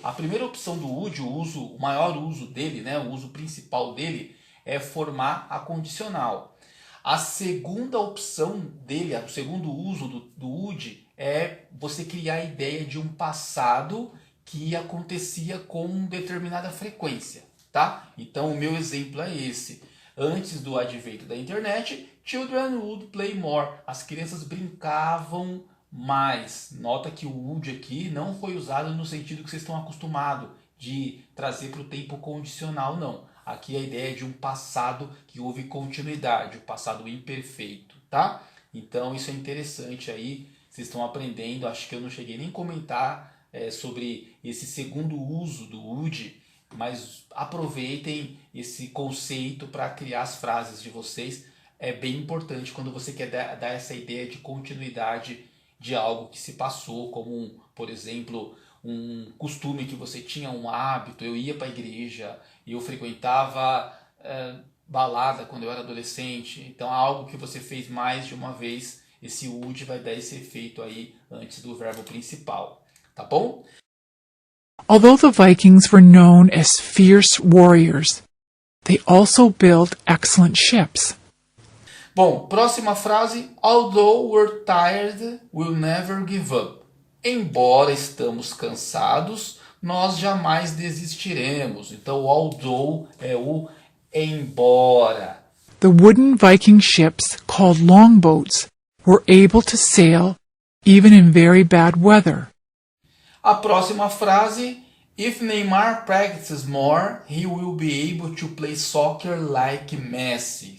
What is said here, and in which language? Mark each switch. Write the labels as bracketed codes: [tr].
[pt] A primeira opção do would, o maior uso dele, né, o uso principal dele, é formar a condicional. A segunda opção dele, o segundo uso do would, é você criar a ideia de um passado que acontecia com determinada frequência, tá? Então, o meu exemplo é esse. Antes do advento da internet, [en] children would play more. [pt] As crianças brincavam mais. Nota que o would aqui não foi usado no sentido que vocês estão acostumados de trazer para o tempo condicional, não. Aqui a ideia é de um passado que houve continuidade, o passado imperfeito, tá? Então isso é interessante aí, vocês estão aprendendo. Acho que eu não cheguei nem a comentar sobre esse segundo uso do would, mas aproveitem esse conceito para criar as frases de vocês. É bem importante quando você quer dar essa ideia de continuidade de algo que se passou, como, por exemplo, um costume que você tinha, um hábito. Eu ia para a igreja, eu frequentava balada quando eu era adolescente. Então, algo que você fez mais de uma vez, esse would vai dar esse efeito aí antes do verbo principal, tá bom? [en] Although the Vikings were known as fierce warriors, they also built excellent ships. [pt] Bom, próxima frase. [en] Although we're tired, we'll never give up. [pt] Embora estamos cansados, nós jamais desistiremos. Então, o although é o embora. [en] The wooden Viking ships, called longboats, were able to sail even in very bad weather. [pt] A próxima frase. [en] If Neymar practices more, he will be able to play soccer like Messi.